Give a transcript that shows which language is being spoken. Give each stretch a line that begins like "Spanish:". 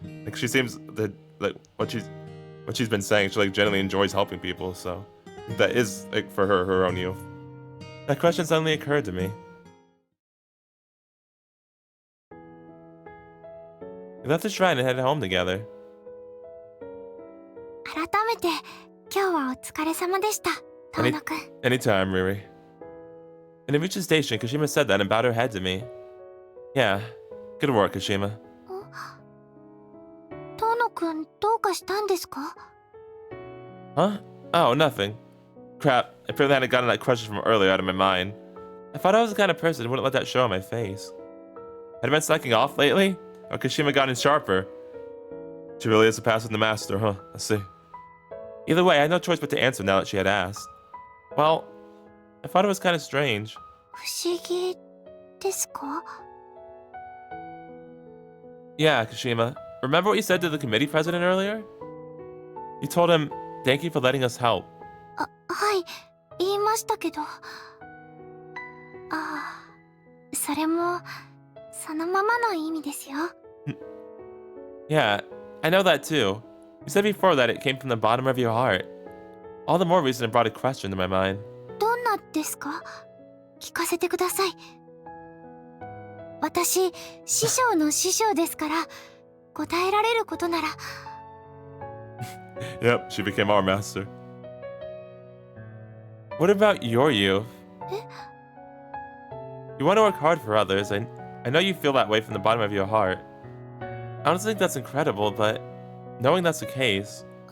English: Like she seems that like what she's been saying, she like genuinely enjoys helping people, so that is like for her own youth. That question suddenly occurred to me. We left the shrine and headed home together.
Japanese: 改めて今日はお疲れ様でした、遠野くん。
English: Anytime, Riri. And we reached the station, Kashima said that and bowed her head to me. Yeah, good work, Kashima.
Japanese: 遠野くんどうかしたんですか？
English: Huh? Oh, nothing. Crap, I apparently hadn't gotten that question from earlier out of my mind. I thought I was the kind of person who wouldn't let that show on my face. Had I been slacking off lately? Or Kashima gotten sharper? She really is a pass with the master, huh? I see. Either way, I had no choice but to answer now that she had asked. Well, I thought it was kind of strange.
Japanese: 不思議ですか？
English: Yeah, Kashima. Remember what you said to the committee president earlier? You told him, thank you for letting us help.
Japanese: はい、言いましたけど。それもそのままの意味ですよ。
English: Yeah, I know that too. You said before that it came from the bottom of your heart. All the more reason it brought a question to my mind.
Japanese: どんなですか？聞かせてください。私、師匠の師匠ですから、答えられることなら。
English: Yep, she became our master. What about your youth? You want to work hard for others, and I know you feel that way from the bottom of your heart. I honestly think that's incredible, but knowing that's the case,